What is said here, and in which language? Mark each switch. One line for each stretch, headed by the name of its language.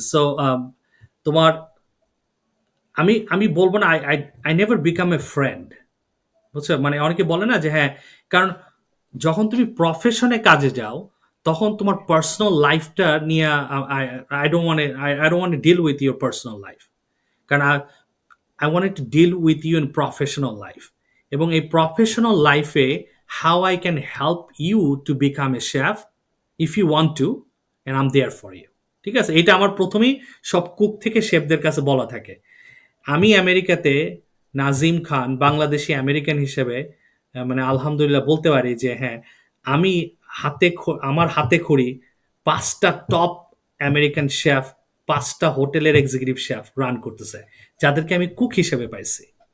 Bangla: So তোমার আমি আমি বলব না
English: I never became a friend.
Bangla: বুঝছো? মানে অনেকে বলে না যে হ্যাঁ, কারণ যখন তুমি প্রফেশনে কাজে যাও, তখন তোমার পার্সোনাল লাইফটা নিয়ে
English: I don't want I don't want to deal with your personal life.
Bangla: কারণ
English: I wanted to deal with you in professional life.
Bangla: এবং এই প্রফেশনাল লাইফে
English: how I can help you to become a chef if you want to, and I'm there for you.
Bangla: ঠিক আছে? এটা আমার প্রথমেই সব কুক থেকে শেফদের কাছে বলা থাকে। আমি আমেরিকাতে নাজিম খান বাংলাদেশী আমেরিকান হিসেবে মানে আলহামদুলিল্লাহ বলতে পারি যে হ্যাঁ, আমি আমার হাতে খড়ি ৫টা টপ আমেরিকান শেফ, ৫টা হোটেলের এক্সিকিউটিভ শেফ রান করতেছে, যাদেরকে আমি কুক হিসেবে পাইছি।